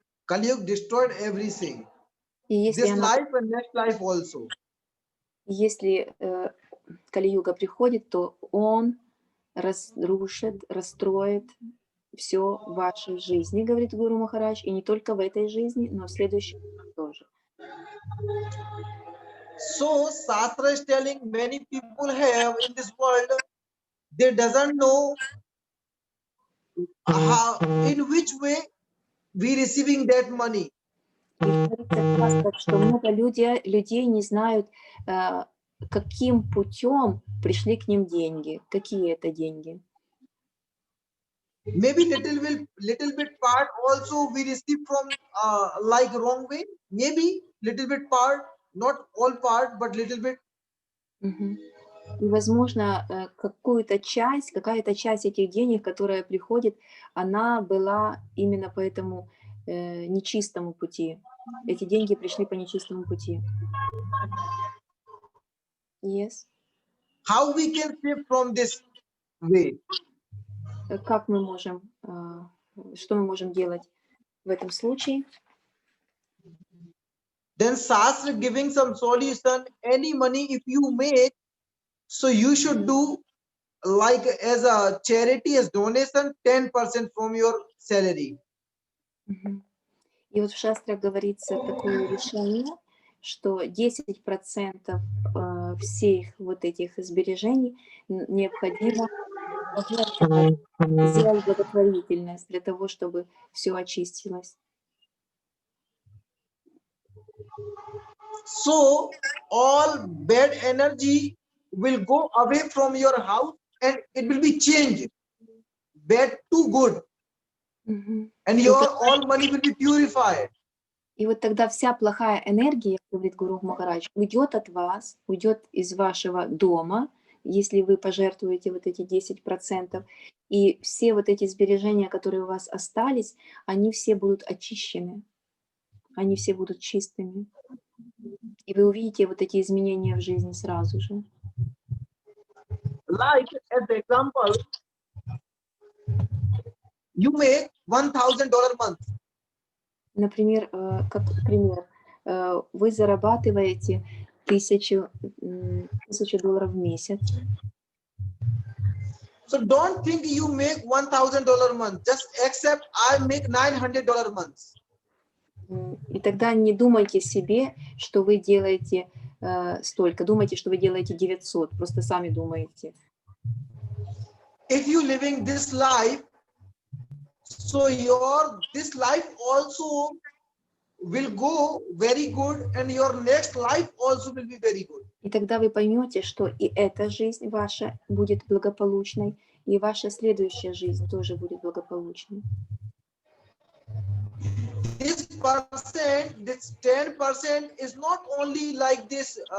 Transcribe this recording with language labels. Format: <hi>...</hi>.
<en>Kali Yuga destroyed everything.</en> <ru>И</ru> <en>This life and next life also.</en> <ru>Если Кали-юга приходит, то он разрушит, расстроит все в вашей жизни, говорит Гуру Махарадж, и не только в этой жизни, но в следующей тоже.</ru> <en>So Shastra is telling many people have in this world, they doesn't know how, in which way we receiving that money.</en> <ru>Что много людей не знают, каким путем пришли к ним деньги, какие это деньги.</ru> <en>Maybe little bit part also we receive from like wrong way. Maybe little bit part, not all part, but little bit. Мгм.</en> <ru>И, возможно, какая-то часть этих денег, которая приходит, она была именно по этому нечистому пути. Эти деньги пришли по нечистому пути.</ru> <en>Yes. How we can save from this way?</en> <ru>Как мы можем, что мы можем делать в этом случае?</ru> <en>Then Shastra giving some solution. Any money if you make, so you should do like as a charity, as donation, 10% from your salary. Мгм.</en> <ru>И вот в шастрах говорится такое решение, что 10% всех вот этих сбережений необходимо пожертвовать, сделать благотворительность для того, чтобы все очистилось.</ru> <en>So all bad energy will go away from your house and it will be changed, bad to good, Мгм. and</en> <ru>И</ru> <en>your</en> <ru>вот,</ru> <en>all money will be purified.</en> <ru>и вот тогда вся плохая энергия, говорит Гуру Махарадж, уйдет от вас, уйдет из вашего дома, если вы пожертвуете вот эти 10%, и все вот эти сбережения, которые у вас остались, они все будут очищены, они все будут чистыми. И вы увидите вот эти изменения в жизни сразу же.</ru> <en>Like as the example, you make $1,000 month.</en> <ru>Например, как пример, вы зарабатываете $1000 в месяц.</ru> <en>So don't think you make $1,000 month. Just accept I make $900 month.</en> <ru>И тогда не думайте себе, что вы делаете столько. Думайте, что вы делаете 900. Просто сами думаете.</ru> <en>If you living this life, so this life also will go very good, and your next life also will be very good.</en> <ru>И тогда вы поймете, что и эта жизнь ваша будет благополучной, и ваша следующая жизнь тоже будет благополучной.</ru> <en>This 10% is not only like this.</en>